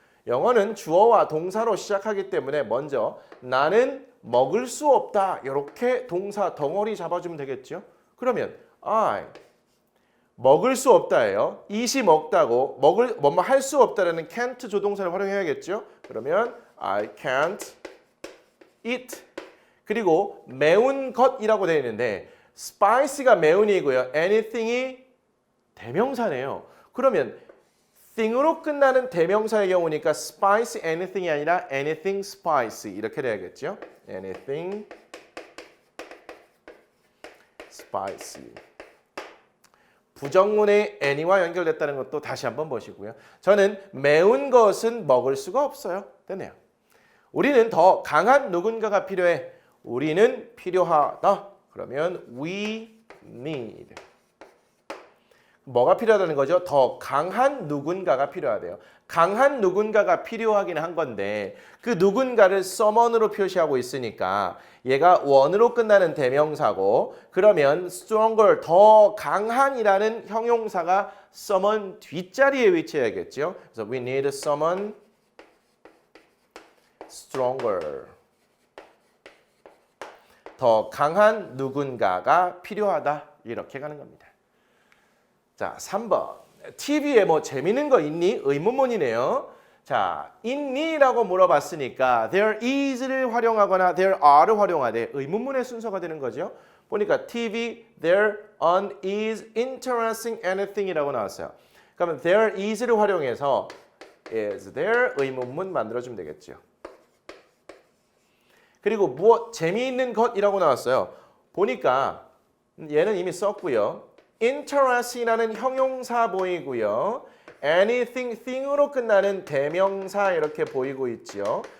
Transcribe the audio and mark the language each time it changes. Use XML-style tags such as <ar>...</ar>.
<ko>영어는 주어와 동사로 시작하기 때문에 먼저 나는 먹을 수 없다. 이렇게 동사 덩어리 잡아주면 되겠죠. 그러면 I 먹을 수 없다예요. eat이 먹다고 뭐뭐 할 수 없다라는 can't 조동사를 활용해야겠죠. 그러면</ko> <en>I can't eat.</en> <ko>그리고 매운 것이라고 되어 있는데 spicy가 매운이고요. anything이 대명사네요. 그러면 thing으로 끝나는 대명사의 경우니까 spicy anything이 아니라 anything spicy 이렇게 돼야겠죠.</ko> <en>anything spicy.</en> <ko>부정문의 any와 연결됐다는 것도 다시 한번 보시고요. 저는 매운 것은 먹을 수가 없어요. 됐네요. 우리는 더 강한 누군가가 필요해. 우리는 필요하다. 그러면</ko> <en>we need.</en> <ko>뭐가 필요하다는 거죠? 더 강한 누군가가 필요하대요. 강한 누군가가 필요하긴 한 건데 그 누군가를 someone으로 표시하고 있으니까 얘가 원으로 끝나는 대명사고 그러면 stronger, 더 강한이라는 형용사가 someone 뒷자리에 위치해야겠죠. 그래서</ko> <en>we need someone stronger.</en> <ko>더 강한 누군가가 필요하다. 이렇게 가는 겁니다. 자, 3번. TV에 뭐 재밌는 거 있니? 의문문이네요. 자, 있니?라고 물어봤으니까 there is를 활용하거나 there are를 활용하되 의문문의 순서가 되는 거죠. 보니까</ko> <en>TV, there is interesting anything이라고 나왔어요.</en> <ko>그러면 there is를 활용해서 is there 의문문 만들어주면 되겠죠. 그리고 무엇 재미있는 것이라고 나왔어요. 보니까 얘는 이미 썼고요. interesting이라는 형용사 보이고요. anything, thing으로 끝나는 대명사 이렇게 보이고 있죠.</ko>